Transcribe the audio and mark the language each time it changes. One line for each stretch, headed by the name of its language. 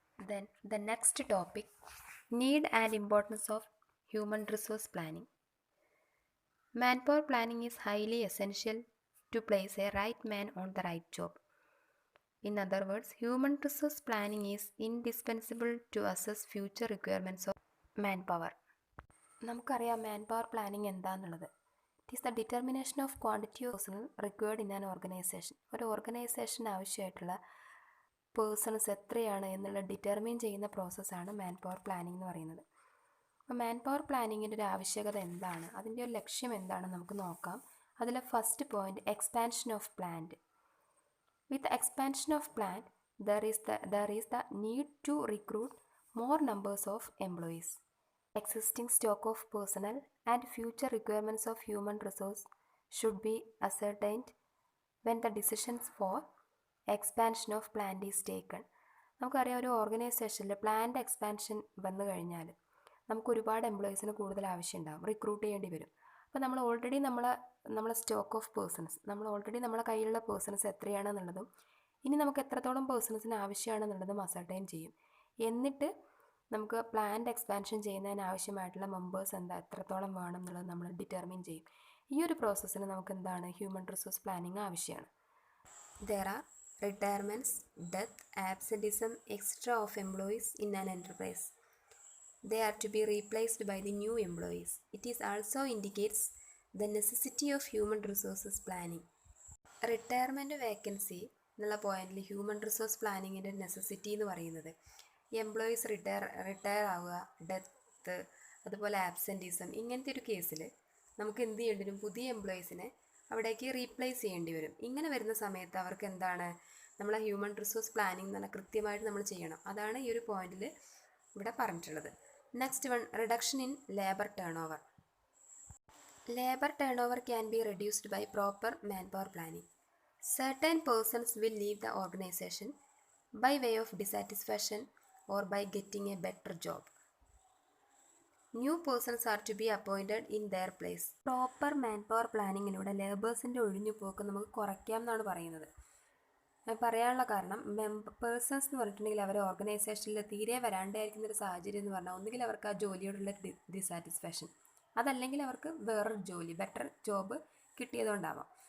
English: Then the next topic, need and importance of human resource planning. Man power planning is highly essential to place a right man on the right job. In other words, human resource planning is indispensable to assess future requirements of manpower.
Malayalam: നമുക്കറിയാം man power planning എന്താണെന്നുള്ളത്.
English: It is the determination of quantity of personnel required in an organization.
Malayalam: ഒരു ഓർഗനൈസേഷന് ആവശ്യമായിട്ടുള്ള persons എത്രയാണ് എന്നുള്ള determine ചെയ്യുന്ന പ്രോസസ്സാണ് man power planning എന്ന് പറയുന്നത്. അപ്പോൾ മാൻ പവർ പ്ലാനിങ്ങിൻ്റെ ഒരു ആവശ്യകത എന്താണ്, അതിൻ്റെ ഒരു ലക്ഷ്യം എന്താണെന്ന് നമുക്ക് നോക്കാം.
English: അതിലെ first point, expansion of plant. With the expansion of plant, there is the need to recruit more numbers of employees. Existing stock of personnel and future requirements of human resource should be ascertained when the decisions for expansion of plant is taken.
Malayalam: നമുക്കറിയാം ഒരു ഓർഗനൈസേഷനിൽ plant expansion വന്നു കഴിഞ്ഞാൽ നമുക്ക് ഒരുപാട് എംപ്ലോയീസിന് കൂടുതൽ ആവശ്യമുണ്ടാകും, recruit ചെയ്യേണ്ടി വരും. അപ്പോൾ നമ്മൾ ഓൾറെഡി നമ്മളെ സ്റ്റോക്ക് ഓഫ് പേഴ്സൺസ്, നമ്മളെ കയ്യിലുള്ള പേഴ്സൺസ് എത്രയാണെന്നുള്ളതും ഇനി നമുക്ക് എത്രത്തോളം പേഴ്സൺസിന് ആവശ്യമാണെന്നുള്ളതും അസർട്ടൈൻ ചെയ്യും. എന്നിട്ട് നമുക്ക് പ്ലാന്റ് എക്സ്പാൻഷൻ ചെയ്യുന്നതിന് ആവശ്യമായിട്ടുള്ള മെമ്പേഴ്സ് എത്രത്തോളം വേണം എന്നുള്ളത് നമ്മൾ ഡിറ്റർമിൻ ചെയ്യും. ഈ ഒരു പ്രോസസ്സിന് നമുക്ക് എന്താണ്, ഹ്യൂമൻ റിസോഴ്സ് പ്ലാനിങ് ആവശ്യമാണ്.
English: There are retirements, death, absenteeism, etcetera of employees in an enterprise. They are to be replaced by the new employees. It is also indicates the necessity of human resources planning.
Malayalam: Retirement vacancy എന്നുള്ള പോയിന്റിൽ human resource പ്ലാനിങ്ങിൻ്റെ necessity എന്ന് പറയുന്നത് employees retire ആവുക, death, അതുപോലെ absenteeism, ഇങ്ങനത്തെ ഒരു കേസിൽ നമുക്ക് എന്ത് ചെയ്യേണ്ടി വരും, പുതിയ എംപ്ലോയീസിനെ അവിടേക്ക് റീപ്ലേസ് ചെയ്യേണ്ടി വരും. ഇങ്ങനെ വരുന്ന സമയത്ത് അവർക്ക് എന്താണ്, നമ്മളെ ഹ്യൂമൻ റിസോഴ്സ് പ്ലാനിങ് എന്ന് പറഞ്ഞാൽ കൃത്യമായിട്ട് നമ്മൾ ചെയ്യണം. അതാണ് ഈ ഒരു പോയിന്റിൽ ഇവിടെ പറഞ്ഞിട്ടുള്ളത്.
English: Next one, reduction in labour turnover. Labour turnover can be reduced by proper manpower planning. Certain persons will leave the organization by way of dissatisfaction or by getting a better job. New persons are to be appointed in their place.
Malayalam: Proper manpower പ്ലാനിങ്ങിലൂടെ ലേബേഴ്സിൻ്റെ ഒഴിഞ്ഞുപോക്ക് നമുക്ക് കുറയ്ക്കാം എന്നാണ് പറയുന്നത്. പറയാനുള്ള കാരണം, persons എന്ന് പറഞ്ഞിട്ടുണ്ടെങ്കിൽ അവർ ഓർഗനൈസേഷനിൽ തീരെ വരാണ്ടായിരിക്കുന്ന ഒരു സാഹചര്യം എന്ന് പറഞ്ഞാൽ ഒന്നുകിൽ അവർക്ക് ആ ജോലിയോടുള്ള ഡിസാറ്റിസ്ഫാക്ഷൻ, അതല്ലെങ്കിൽ അവർക്ക് വേറൊരു ജോലി, ബെറ്റർ ജോബ് കിട്ടിയതുകൊണ്ടാവാം.